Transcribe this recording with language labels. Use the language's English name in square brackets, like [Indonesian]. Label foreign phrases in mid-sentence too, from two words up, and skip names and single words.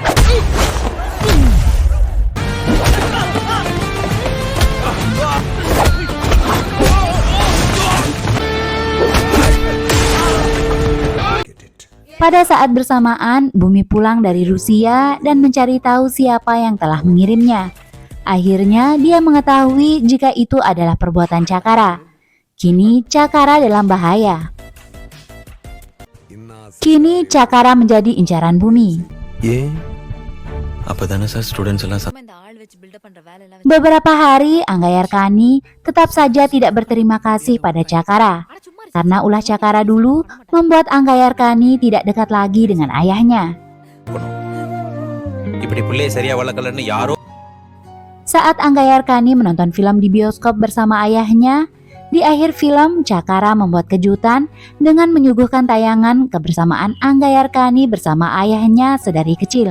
[Indonesian] Pada saat bersamaan, Bumi pulang dari Rusia dan mencari tahu siapa yang telah mengirimnya. Akhirnya dia mengetahui jika itu adalah perbuatan Cakara. Kini Cakara dalam bahaya. Kini Cakara menjadi incaran Bumi. [Tamil] அப்பதானே சார் ஸ்டூடெண்ட்ஸ் எல்லாம் [Indonesian] Beberapa hari Anggayarkani tetap saja tidak berterima kasih pada Cakara. Karena ulah Cakara dulu membuat Anggayarkani tidak dekat lagi dengan ayahnya. Saat Anggayarkani menonton film di bioskop bersama ayahnya, di akhir film Cakara membuat kejutan dengan menyuguhkan tayangan kebersamaan Anggayarkani bersama ayahnya sedari kecil.